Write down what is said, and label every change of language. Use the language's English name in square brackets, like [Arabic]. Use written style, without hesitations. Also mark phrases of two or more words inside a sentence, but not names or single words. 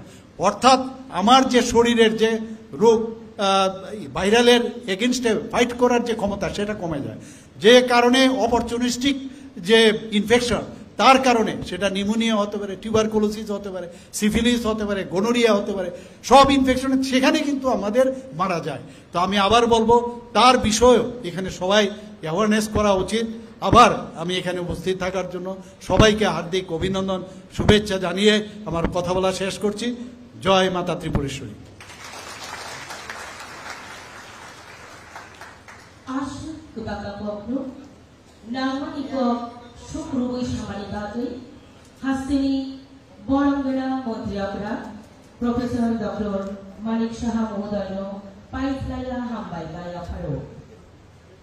[Bangla] অর্থাৎ আমার যে শরীরের যে রোগ ভাইরালের [English] against fight [Bangla] করার যে ক্ষমতা সেটা কমে যায়, যে কারণে অপরচুনিস্টিক যে ইনফেকশন তার কারণে সেটা নিউমোনিয়া হতে পারে, টিউবারকুলোসিস হতে পারে, সিফিলিস হতে পারে, গোনোরিয়া হতে পারে, সব ইনফেকশন সেখানে কিন্তু আমাদের মারা যায়। তো আমি আবার বলবো তার বিষয়েও এখানে সবাই অ্যাওয়ারনেস করা উচিত। আবার আমি এখানে উপস্থিত থাকার জন্য সবাইকে হার্দিক অভিনন্দন শুভেচ্ছা জানিয়ে আমার কথা বলা শেষ করছি। জয় মাতা ত্রিপুরেশ্বরী। [Kok Borok] Syukruwi samani batui hastini borangena montriapra Profesor Dr. Manik Saha Mohodayo paiflaya hambai baya pharo.